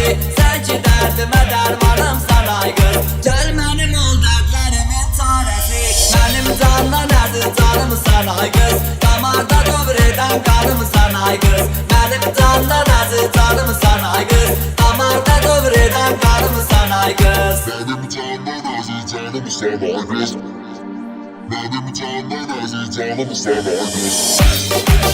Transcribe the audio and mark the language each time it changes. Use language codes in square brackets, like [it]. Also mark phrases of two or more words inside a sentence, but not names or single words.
[az] Sən ki dərdimə dərmanımsan ay qız. Gəl mənim ol dərdlərimin çarəsi. Mənim candan əziz canımsan ay qız. Damarda dövr edən qanımsan ay qız. Mənim candan əziz canımsan ay qız. Damarda dövr edən qanımsan ay qız. [tr] Benim candan aziz canım sana göz. Benim candan aziz canım sana göz.